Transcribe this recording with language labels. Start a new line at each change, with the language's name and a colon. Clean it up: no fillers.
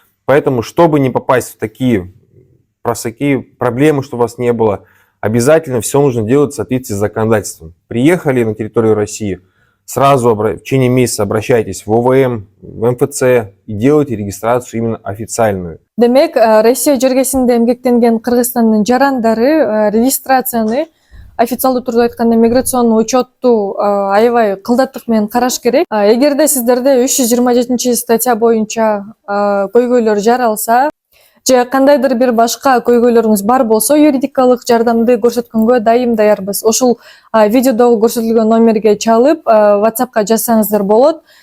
Russian: Поэтому, чтобы не попасть в такие проблемы, чтобы у вас не было, обязательно все нужно делать в соответствии с законодательством. Приехали на территорию России, сразу в течение месяца обращайтесь в ОВМ, в МФЦ и делайте регистрацию именно официальную.
Kyrgyz: Демек, Россия жергесинде эмгектенген Кыргызстандын жарандары регистрацияны официалдуу түрдө айтканда миграционный учетту аябай кылдаттык менен караш керек. Эгерде сиздерде 327 статья боюнча көйгөйлөр жаралса же кандайдыр бир башка көйгөйлөрүңүз бар болсо, юридикалык жардамды көрсөткөнгө дайым даярбыз. Ошол видеодогу көрсөтүлгөн номерге чалып, WhatsAppка жазсаңыздар болот.